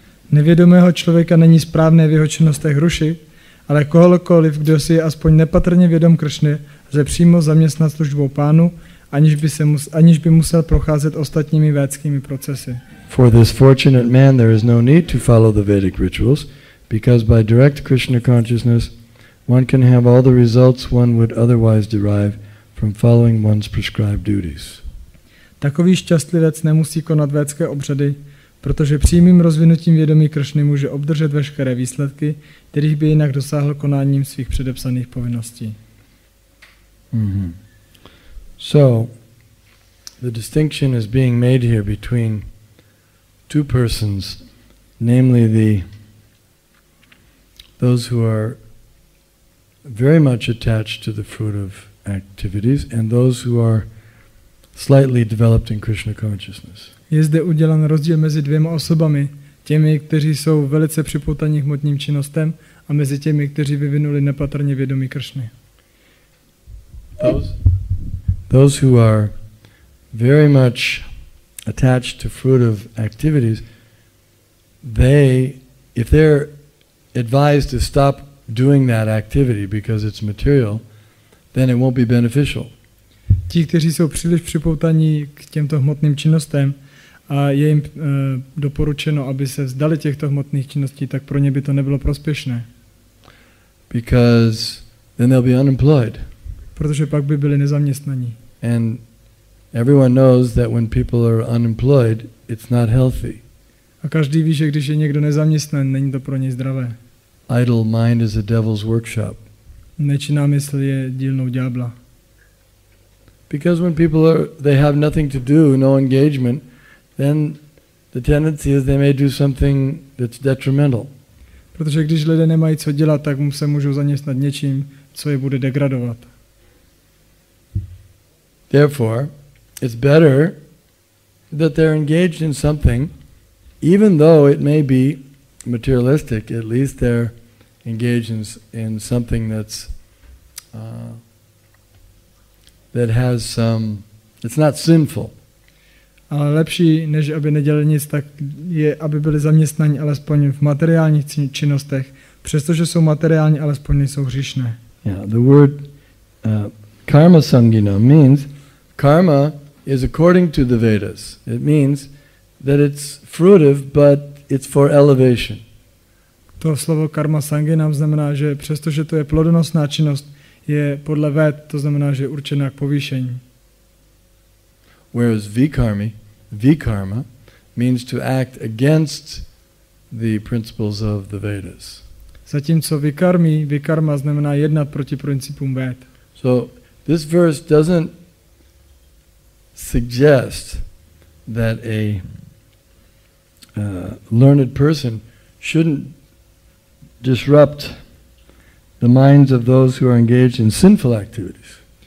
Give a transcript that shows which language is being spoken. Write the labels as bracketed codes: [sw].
[cs] Nevědomého člověka není správné v jeho činnostech rušit, ale kohokoliv, kdo si je aspoň nepatrně vědom Kršny, lze přímo zaměstnat službou Pánu, aniž by musel procházet ostatními védskými procesy. [en] For this fortunate man there is no need to follow the Vedic rituals, because by direct Krishna consciousness one can have all the results one would otherwise derive from following one's prescribed duties. [cs] Takový šťastlivec nemusí konat védské obřady, protože přímým rozvinutím vědomí Kršny může obdržet veškeré výsledky, kterých by jinak dosáhl konáním svých předepsaných povinností. Mm-hmm. [en] So, the distinction is being made here between two persons, namely those who are very much attached to the fruit of activities and those who are slightly developed in Krishna consciousness. [cs] Je zde udělan rozdíl mezi dvěma osobami, těmi, kteří jsou velice připoutaní k hmotným činnostem, a mezi těmi, kteří vyvinuli nepatrně vědomí Kršny. [en] Those who are very much attached to fruitive activities, if they're advised to stop doing that activity because it's material, then it won't be beneficial. [cs] Ti, kteří jsou příliš připoutaní k těmto hmotným činnostem, a je jim doporučeno, aby se vzdali těchto hmotných činností, tak pro ně by to nebylo prospěšné. [en] Because then they'll be unemployed. [cs] Protože pak by byli nezaměstnaní. [en] And everyone knows that when people are unemployed, it's not healthy. [cs] A každý ví, že když je někdo nezaměstnaný, není to pro něj zdravé. [en] Idle mind is a devil's workshop. [cs] Nečinná mysl je dílnou ďábla. [en] Because when people they have nothing to do, no engagement, then the tendency is they may do something that's detrimental. [cs] Protože když lidé nemají co dělat, tak se můžou zaměstnat něčím, co je bude degradovat. [en] Therefore, it's better that they're engaged in something, even though it may be materialistic, at least they're engaged in something that has some, it's not sinful. [cs] Ale lepší, než aby nedělali nic, tak je, aby byli zaměstnaní alespoň v materiálních činnostech, přestože jsou materiální, alespoň nejsou hříšné. [en] Yeah, the word karma sangina means karma is according to the Vedas. It means that it's fruitive, but it's for elevation. [cs] To slovo karma sangina znamená, že přestože to je plodonosná činnost, je podle Véd, to znamená, že je určená k povýšení. [en] Whereas vikarma means to act against the principles of the Vedas. [cs] Zatímco vikarma znamená jednat proti principům Véd. [en] So this verse doesn't suggest that a learned person shouldn't disrupt the minds of those who are engaged in sinful activities.